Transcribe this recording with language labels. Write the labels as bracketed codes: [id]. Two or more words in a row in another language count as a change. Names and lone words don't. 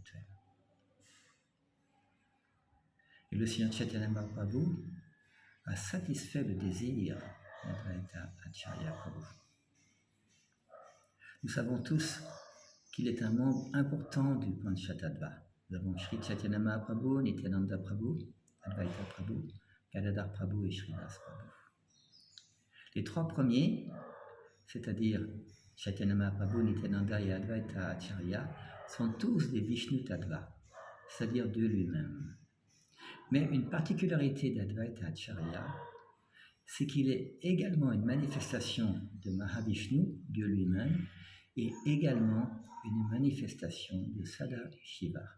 [fr] » Et le Seigneur Chaitanya Mahaprabhu a satisfait le désir d'Advaita Acharya Prabhu. Nous savons tous qu'il est un membre important du Panchatattva. Nous avons Sri Chaitanya Mahaprabhu, Nityananda Prabhu, Advaita Prabhu, Gadadhar Prabhu et Sridas Prabhu. Les trois premiers, c'est-à-dire Chaitanya Mahaprabhu, Nityananda et Advaita Acharya, sont tous des Vishnu Tattva, c'est-à-dire Dieu lui-même. Mais une particularité d'Advaita Acharya, c'est qu'il est également une manifestation de Mahavishnu, Dieu lui-même, et également une manifestation de Sadashiva.